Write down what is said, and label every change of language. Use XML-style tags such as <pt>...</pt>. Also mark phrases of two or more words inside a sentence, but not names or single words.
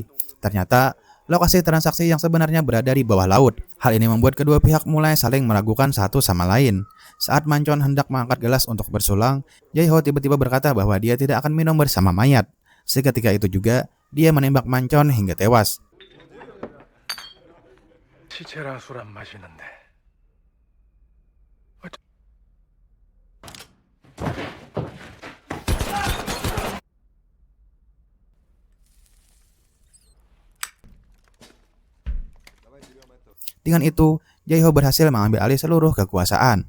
<id>Ternyata, lokasi transaksi yang sebenarnya berada di bawah laut. Hal ini membuat kedua pihak mulai saling meragukan satu sama lain. Saat Mancon hendak mengangkat gelas untuk bersulang, Jae-ho tiba-tiba berkata bahwa dia tidak akan minum bersama mayat. Seketika itu juga, dia menembak Mancon hingga tewas.</id> <ko>시체라 술 안 마시는데.</ko> <id>Dengan itu, Jae-ho berhasil mengambil alih seluruh kekuasaan.</id>